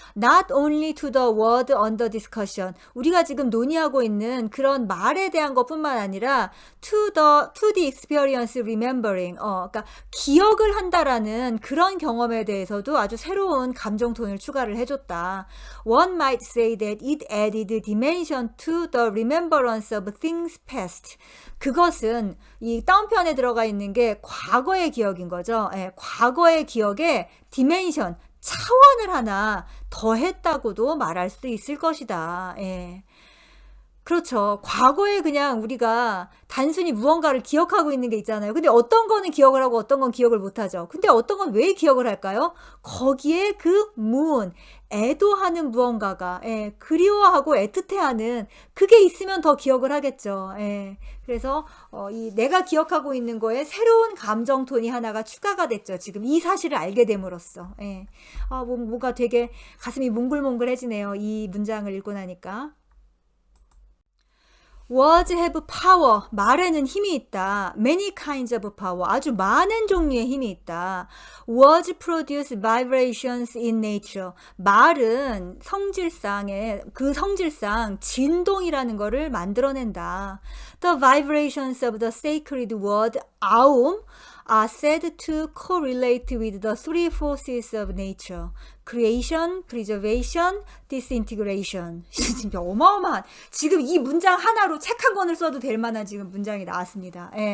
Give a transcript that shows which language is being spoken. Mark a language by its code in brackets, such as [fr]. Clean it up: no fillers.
[en] Not only to the word under discussion, [ko] 우리가 지금 논의하고 있는 그런 말에 대한 것뿐만 아니라 [en] to the experience remembering, [ko] 그러니까 기억을 한다라는 그런 경험에 대해서도 아주 새로운 감정 톤을 추가를 해줬다. [en] One might say that it added dimension to the remembrance of things past. [ko] 그것은 이 다운편에 들어가 있는 게 과거의 기억인 거죠. 예, 과거의 기억에 디멘션, 차원을 하나 더했다고도 말할 수 있을 것이다. 예. 그렇죠. 과거에 그냥 우리가 단순히 무언가를 기억하고 있는 게 있잖아요. 근데 어떤 거는 기억을 하고 어떤 건 기억을 못 하죠. 근데 어떤 건 왜 기억을 할까요? 거기에 그 애도하는 무언가가, 그리워하고 애틋해하는 그게 있으면 더 기억을 하겠죠. 그래서 이 내가 기억하고 있는 거에 새로운 감정 톤이 하나가 추가가 됐죠. 지금 이 사실을 알게 됨으로써. 뭔가 되게 가슴이 몽글몽글해지네요. 이 문장을 읽고 나니까. [en] Words have power. [ko] 말에는 힘이 있다. [en] Many kinds of power. [ko] 아주 많은 종류의 힘이 있다. [en] Words produce vibrations in nature. [ko] 말은 그 성질상 진동이라는 거를 만들어낸다. [en] The vibrations of the sacred word aum are said to correlate with the three forces of nature. Creation, preservation, disintegration. [ko] 진짜 어마어마한, 지금 이 문장 하나로 책 한 권을 써도 될 만한 지금 문장이 나왔습니다.